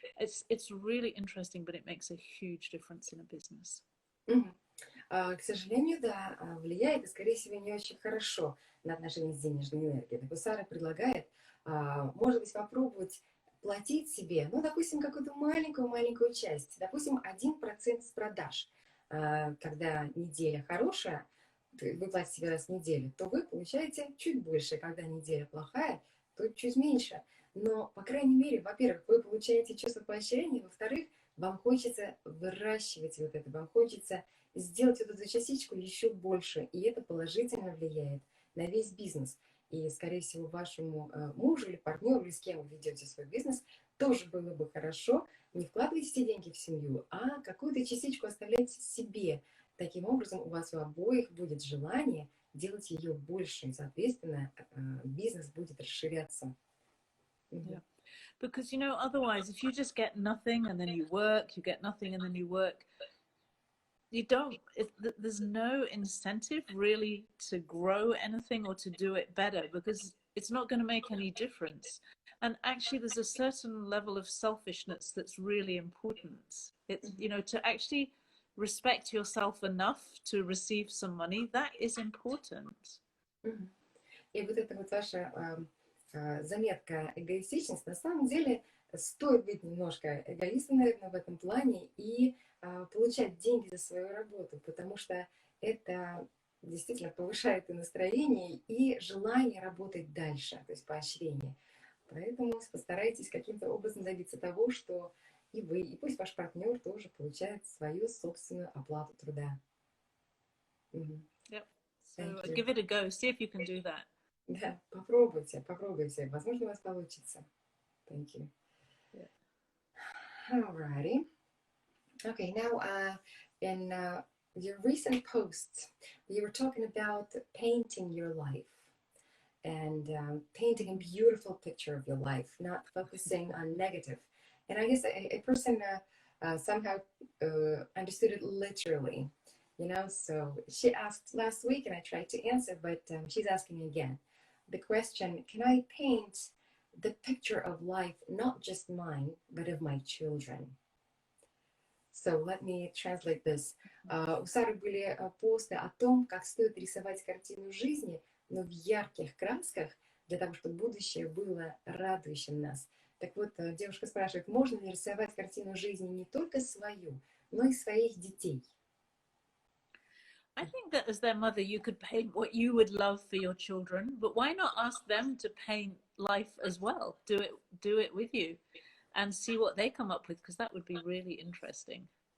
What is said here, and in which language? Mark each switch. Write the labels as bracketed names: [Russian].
[English] It's really interesting, but it makes a huge difference in a business. Мгм. [Russian] К сожалению, да, влияет, и, скорее всего, не очень хорошо на отношения с денежной энергией. Так вот, Сара предлагает, может быть, попробовать платить себе, ну, допустим, какую-то маленькую-маленькую часть, допустим, 1% с продаж. Когда неделя хорошая, вы платите себе раз в неделю, то вы получаете чуть больше. Когда неделя плохая, то чуть меньше. Но, по крайней мере, во-первых, вы получаете чувство поощрения, во-вторых, вам хочется выращивать вот это, вам хочется сделать вот эту частичку еще больше, и это положительно влияет на весь бизнес. И, скорее всего, вашему мужу или партнеру, или с кем вы ведете свой бизнес, тоже было бы хорошо не вкладывать все деньги в семью, а какую-то частичку оставлять себе. Таким образом, у вас у обоих будет желание делать ее больше, и, соответственно, бизнес будет расширяться. [English] Yeah. Because, otherwise, if you just get nothing and then you work, you get nothing and then you work, there's no incentive really to grow anything or to do it better, because it's not going to make any difference. And actually, there's a certain level of selfishness that's really important. It's, to actually respect yourself enough to receive some money, that is important. [Russian] И вот это вот ваша заметка эгоистичность, на самом деле стоит быть немножко эгоистом, наверное, в этом плане и получать деньги за свою работу, потому что это действительно повышает и настроение, и желание работать дальше, то есть поощрение. Поэтому постарайтесь каким-то образом добиться того, что и вы, и пусть ваш партнер тоже получает свою собственную оплату труда. [English] Yep. So give it a go. See if you can do that. [Russian] Да, попробуйте. Возможно, у вас получится. [English] Thank you. Yeah. Alrighty. Okay, now in your recent posts, you were talking about painting your life and painting a beautiful picture of your life, not focusing on negative. And I guess a person somehow understood it literally, So she asked last week and I tried to answer, but she's asking again. The question, can I paint the picture of life, not just mine, but of my children? So let me translate this. [Russian] У Сары были посты о том, как стоит рисовать картину жизни, но в ярких красках, для того, чтобы будущее было радующим нас. Так вот, девушка спрашивает, можно ли рисовать картину жизни не только свою, но и своих детей? [English] I think that as their mother, you could paint what you would love for your children, but why not ask them to paint life as well? Do it with you and see what they come up with, because that would be really interesting.